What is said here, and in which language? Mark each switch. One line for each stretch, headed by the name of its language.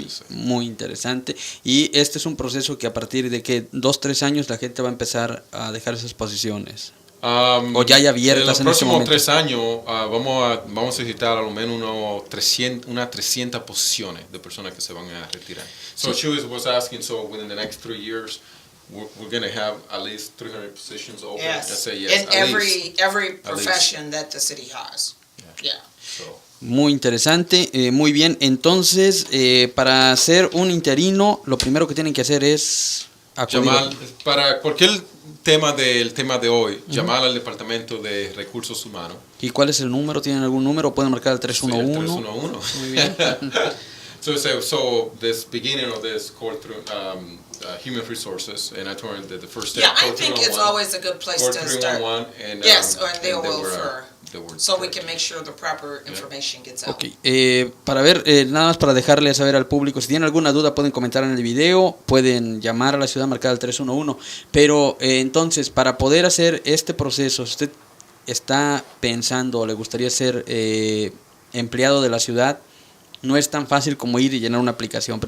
Spanish: Muy interesante. Y este es un proceso que a partir de que 2-3 años la gente va a empezar a dejar esas posiciones. O ya hay abiertas en en este momento. En los próximos 3 años vamos a necesitar a lo menos unas 300 posiciones de personas que se van a retirar.
English: So Chuy was asking, so within the next 3 years, we're going to have at least 300 positions open. Yes. I say yes. In every profession that the city has. Yeah.
Spanish: Muy interesante, muy bien. Entonces, para ser un interino, lo primero que tienen que hacer es Llamar, para cualquier tema del tema de hoy, llamar al Departamento de Recursos Humanos. ¿Y cuál es el número? ¿Tienen algún número? ¿Pueden marcar el 311? Sí, el 311. Muy bien.
English: So this beginning of this call through human resources, and I told him that the first step. Yeah, I think it's always a good place to start. And, yes, and they will refer. So we correct. can make sure the proper information gets out.
Spanish: Ok, para ver, nada más para dejarle saber al público, si tienen alguna duda pueden comentar en el video, pueden llamar a la ciudad, marcar al 311, pero entonces, para poder hacer este proceso, si usted está pensando o le gustaría ser empleado de la ciudad, no es tan fácil como ir y llenar una aplicación.